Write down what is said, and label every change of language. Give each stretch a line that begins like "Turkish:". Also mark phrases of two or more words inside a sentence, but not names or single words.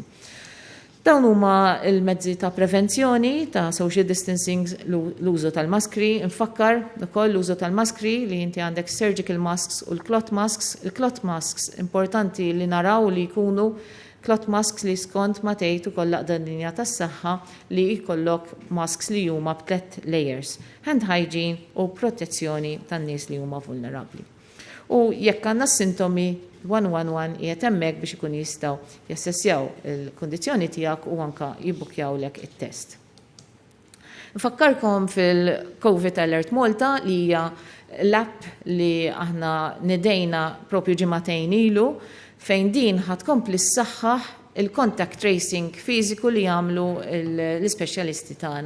Maltese: Dawn huma l-mezzi ta' prevenzjoni ta'
English: social distancing
Maltese: l-użu tal-maskri. Infakkar ukoll l-użu tal-maskri li inti għandek
English: surgical masks
Maltese: u l-
English: cloth masks.
Maltese: Il-
English: cloth masks
Maltese: importanti li naraw li jkunu
English: cloth masks
Maltese: li skont ma tgħid ukoll l-aqdadinja tas-saħħa li jkollok masks li huma b'3 layers,
English: hand hygiene
Maltese: u protezzjoni tan-nies li huma vulnerabbli. U jekk għandna s-sintomi 111 qiegħed hemmhekk biex ikun jistgħu jassessjaw il-kundizzjoni tiegħek u anke jibbukjawlek it-test. Nfakkarkom fil-COVID Alert Malta li hija l-app li aħna nidejna propju ġimagħtejn ilu fejn din ħadkompli s-saħħaħ il-
English: contact tracing
Maltese: fiżiku li jagħmlu l-ispeċjalisti tagħna.